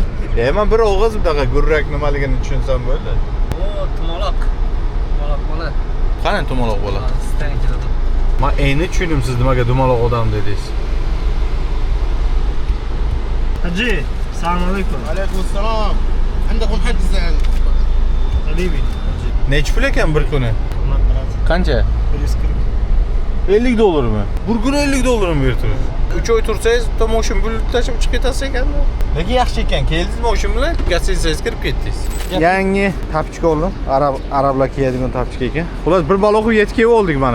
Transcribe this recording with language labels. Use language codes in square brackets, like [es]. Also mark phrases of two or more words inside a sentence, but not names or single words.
[uz] Hemen bir og'iz bunaqa gurrak nimaligini tushunsam bo'ldi. O, tumaloq. Tumaloq bola. Qani tumaloq bola? Sizdan keladi. Men endi tushundim siz nimaga dumaloq odam dedingiz. Haji, assalomu alaykum. [ar] عليكم السلام عندكم حجز [uz] Habibi. Nechi pul ekan bir kuni? Qancha? 140. $50 mi? Bir kuni $50 berdi. 3 oy tursangiz, tomoshin pul tashib chiqib ketasiz ekan-da. Lekin yaxshi ekan, keldingiz moshin bilan, gazetsangiz kirib ketdingiz. Yangi tapchika oldim. Arablar kiyadigan tapchika ekan. Xullas bir baloq yetib kelib oldik mana.